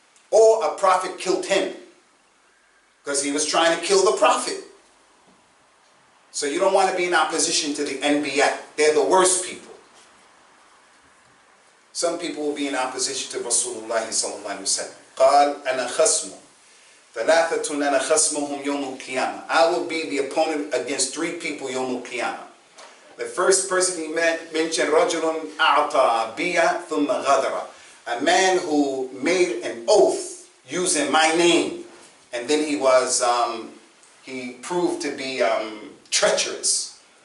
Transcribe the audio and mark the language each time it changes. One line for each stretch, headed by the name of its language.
English: Or a prophet killed him because he was trying to kill the prophet. So you don't want to be in opposition to the Anbiya. They're the worst people. Some people will be in opposition to Rasulullah sallallahu alaihi wasallam.
Arabic: قال أنا خصم ثلاثة أنا خصمهم يوم القيامة.
English: I will be the opponent against three people
Arabic: يوم القيامة.
English: The first person he mentioned,
Arabic: رجل أعطى بيا ثم غدر.
English: A man who made an oath using my name, and then he proved to be treacherous.